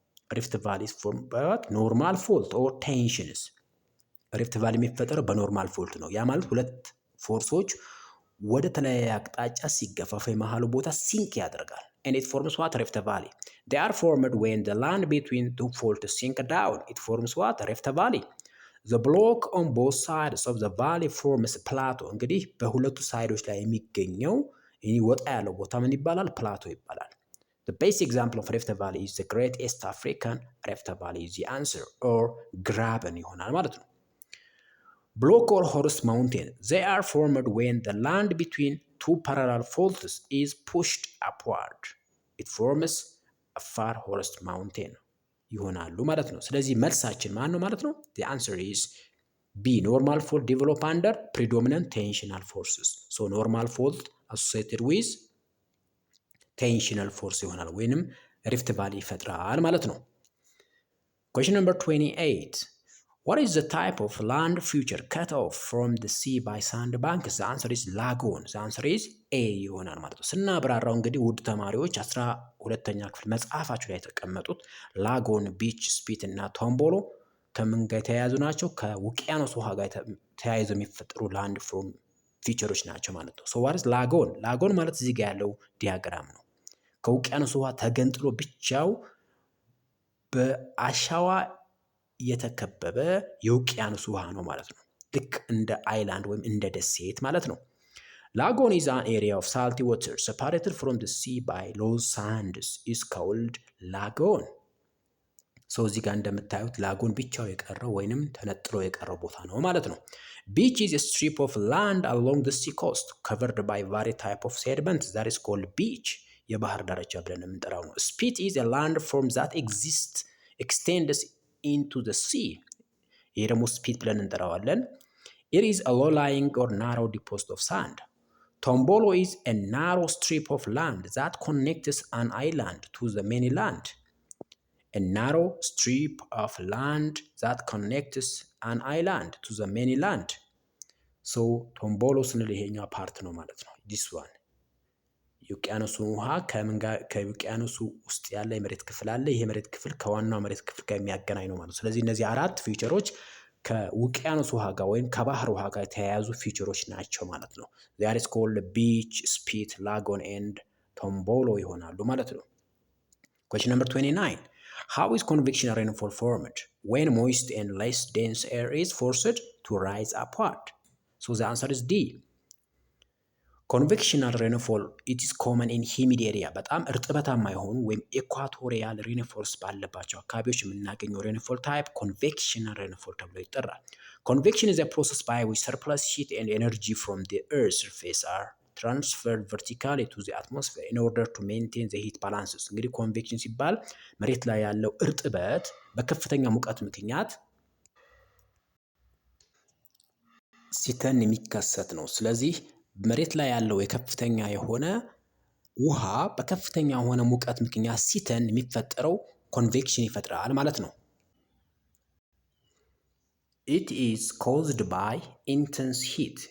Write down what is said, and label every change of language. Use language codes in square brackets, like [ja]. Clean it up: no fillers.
[en] ሪፍት ቫሊ ኢዝ ፎርምድ ባይ ዋት? ኖርማል ፎልት ኦር ቴንሽንስ። [am] ሪፍት ቫሊ የሚፈጠረው በኖርማል ፎልት ነው። ያ ማለት ሁለት ፎርሶች ወደ ተለያየ አቅጣጫ ሲገፋፉ የመሃሉ ቦታ ሲንክ ያደርጋል። [en] and it forms what? Rift Valley. They are formed when the land between two faults sink down. It forms what? Rift Valley. The block on both sides of the valley forms plateau. [am] እንግዲህ በሁለቱ ሳይዶች ላይ የሚገኘው ይህ ወጣ ያለው ቦታ ምን ይባላል? ፕላቶ ይባላል። [en] The best example of Rift Valley is the Great East African Rift Valley is the answer or graben [am] ይሆናል ማለት ነው። [en] Block or horse mountain. They are formed when the land between two parallel faults is pushed upward. It forms a far horse mountain [am] ይሆናሉ ማለት ነው። ስለዚህ መልሳችን ማን ነው ማለት ነው? [en] The answer is B. Normal fault develop under predominant tensional forces. So normal fault associated with tensional force [am] ይሆናል ወይንም ሪፍት ቫሊ ይፈጥራል ማለት ነው። [en] Question number 28. What is the type of land feature cut off from the sea by sandbanks? The answer is lagoon. The answer is A [am] ይሆናል ማለት ነው። ስናብራራው እንግዲህ ውድ ተማሪዎች 12ኛ ክፍል መጽሐፋችሁ ላይ የተቀመጡት ላጎን፣ ቢች፣ ስፒት እና ቶምቦሎ ከምን ጋር የተያያዙ ናቸው? ከውቅያኖስ ውሃ ጋር ተያይዘው የሚፈጠሩ ላንድ ፎርም ፊቸሮች ናቸው ማለት ነው። [en] ሶ ዋት ኢዝ ላጎን? [am] ላጎን ማለት እዚህ ጋር ያለው ዲያግራም ነው። ከውቅያኖስ ውሃ ተገንጥሎ ብቻው በአሻዋ የተከበበ የውቅያኖስ ውሃ ነው ማለት ነው። ልክ እንደ አይላንድ ወይም እንደ ደሴት ማለት ነው። [en] Lagoon is an area of salty water separated from the sea by loose sands is called lagoon. [am] ሶ እዚህ ጋር እንደምታዩት ላጎን ብቻው የቀረው ወይንም ተነጥሎ የቀረው ቦታ ነው ማለት ነው። [en] Beach is a strip of land along the sea coast covered by various type of sediments that is called beach. [am] የባህር ዳርቻ ብለን የምንጠራው ነው። [en] Spit is a landform that extends into the sea. [am] ይሄ ደግሞ ስፒት ብለን እንጠራዋለን። [en] It is a low-lying or narrow deposit of sand. Tombolo is a narrow strip of land that connects an island to the mainland. A narrow strip of land that connects an island to the mainland. [am] So ቶምቦሎ ስንል ይሄኛው ፓርት ነው ማለት ነው። [en] this one [am] የውቅያኖሱ ውሃ ከውቅያኖሱ ውስጥ ያለ የመሬት ክፍል አለ። ይሄ የመሬት ክፍል ከዋናው መሬት ክፍል ጋር የሚያገናኝ ነው ማለት ነው። ስለዚህ እነዚህ አራት ፊቸሮች ከውቅያኖስ ውሃ ጋር ወይም ከባህር ውሃ ጋር የተያያዙ ፊቸሮች ናቸው ማለት ነው። [en] that is called beach, spit, lagoon and tombolo [am] ይሆናሉ ማለት ነው። question number 29. [en] How is convectional rainfall formed? When moist and less dense air is forced to rise upward. So the answer is D. Convectional rainfall, it is common in humid area. [am] በጣም እርጥበታማ የሆኑ ወይም ኢኳቶሪያል ሬንፎልስ ባለባቸው አካባቢዎች የምናገኘው ሬንፎል ታይፕ [en] convectional rainfall ተብሎ ይጠራል። Convection is a process by which surplus heat and energy from the earth's surface are transferred vertically to the atmosphere in order to maintain the heat balances. [am] እንግዲህ ኮንቬክሽን ሲባል መሬት ላይ ያለው እርጥበት በከፍተኛ ሙቀት ምክንያት ሲተን የሚከሰት ነው። ስለዚህ መሬት ላይ ያለው የከፍተኛ የሆነ ውሃ በከፍተኛ የሆነ ሙቀት ምክንያት ሲተን የሚፈጠረው ኮንቬክሽን ይፈጥራል ማለት ነው። [en] It is caused by intense heat.